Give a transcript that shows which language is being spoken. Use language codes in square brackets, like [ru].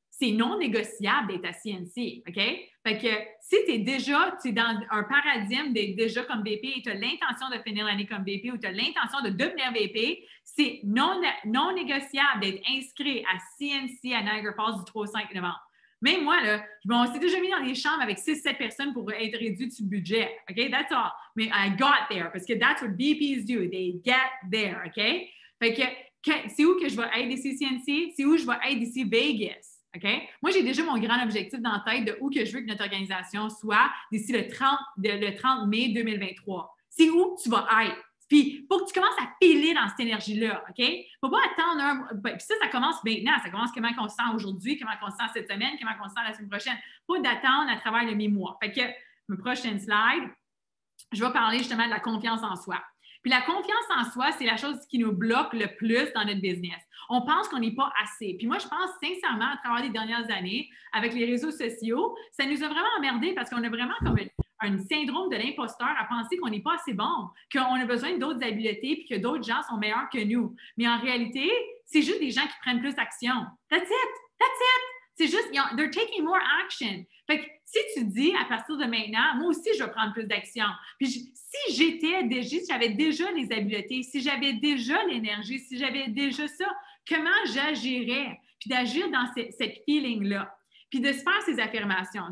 [fr] C'est non négociable d'être à CNC, OK? Fait que si tu es dans un paradigme d'être déjà comme VP et tu as l'intention de finir l'année comme VP ou tu as l'intention de devenir VP, c'est non négociable d'être inscrit à CNC à Niagara Falls du 3 au 5 novembre. Même moi, là, on s'est déjà mis dans des chambres avec 6-7 personnes pour être réduit du budget, OK? [en] That's all. [fr] Mais [en] I got there [fr] parce que [en] that's what VPs do. They get there, OK? [fr] Fait que c'est où que je vais être ici CNC? C'est où je vais être ici Vegas? Okay? Moi, j'ai déjà mon grand objectif dans la tête de où que je veux que notre organisation soit d'ici le 30 mai 2023. C'est où tu vas être. Puis, il faut que tu commences à piler dans cette énergie-là, OK? Il ne faut pas attendre Puis ça commence maintenant. Ça commence comment on se sent aujourd'hui, comment on se sent cette semaine, comment on se sent la semaine prochaine. Pas d'attendre à travers le mi-mois. Fait que, ma prochaine slide, je vais parler justement de la confiance en soi. Puis la confiance en soi, c'est la chose qui nous bloque le plus dans notre business. On pense qu'on n'est pas assez. Puis moi, je pense sincèrement, à travers les dernières années, avec les réseaux sociaux, ça nous a vraiment emmerdés parce qu'on a vraiment comme un syndrome de l'imposteur à penser qu'on n'est pas assez bon, qu'on a besoin d'autres habiletés puis que d'autres gens sont meilleurs que nous. Mais en réalité, c'est juste des gens qui prennent plus d'action. [en] That's it! [fr] C'est juste, [en] they're taking more action. [fr] Fait que si tu dis à partir de maintenant, moi aussi, je vais prendre plus d'action. Puis si j'avais déjà les habiletés, si j'avais déjà l'énergie, si j'avais déjà ça, comment j'agirais? Puis d'agir dans cette feeling-là. Puis de se faire ces affirmations.